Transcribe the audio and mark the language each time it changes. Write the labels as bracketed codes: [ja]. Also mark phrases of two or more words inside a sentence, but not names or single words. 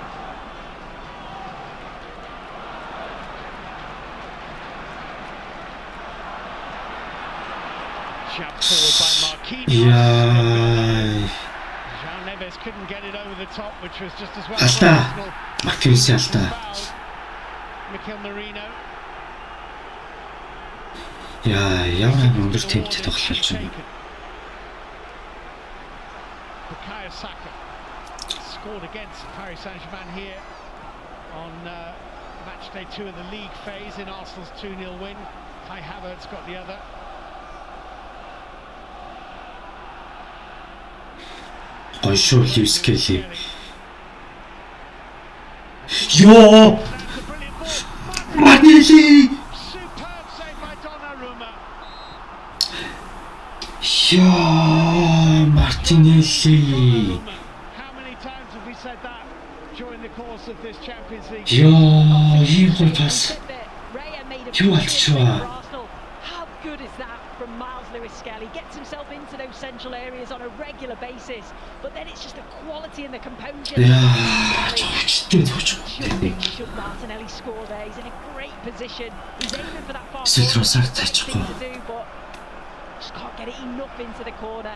[en] Jabbed forward by Marquinhos. Yeah. Jean Neves couldn't get it over the top, which was just as well. Alta. Marquinhos alta. Mikel Merino. [mn] Яа, ямар өндөр темптэй тоглож байна. [en] Bukayo Saka scored against Paris Saint-Germain here on match day 2 of the league phase in Arsenal's 2-0 win. Kai Havertz got the other. [mn] Ой шүү Lewis Skelly. [en] Yo! Martinelli! Superb save by Donnarumma. Yo, Martinelli. How many times have we said that during the course of this Champions League? [mn] Yo, ийм гоё пас. Юу болчихваа? [en] How good is that from Miles Lewis Skelly? Gets himself into those central areas on a regular basis, but then it's just the quality and the composure. Should Martinelli score there? He's in a great position. He's aiming for that far thing to do, but just can't get it enough into the corner.